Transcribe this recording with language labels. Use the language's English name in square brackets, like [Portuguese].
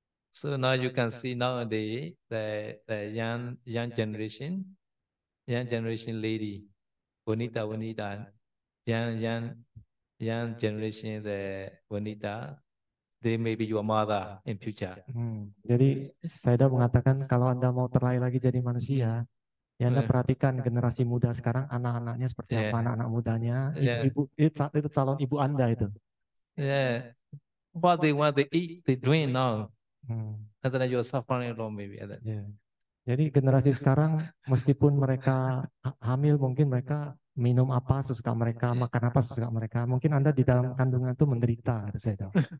[English] So now you can see nowadays the young generation lady, Bonita, young generation the Bonita, they may be your mother in future. [Indonesian] Jadi saya dah mengatakan kalau Anda mau terlahir lagi jadi manusia, ya Anda perhatikan generasi muda sekarang, anak-anaknya seperti apa, anak-anak mudanya, ibu-ibu itu calon ibu Anda itu. [English] Yeah, what they eat, they drink now. And then you are suffering alone maybe. [Indonesian] Yeah. Jadi generasi sekarang meskipun mereka hamil, mungkin mereka minum apa sesuka mereka, makan apa sesuka mereka. Mungkin Anda di dalam kandungan itu menderita, saya tahu.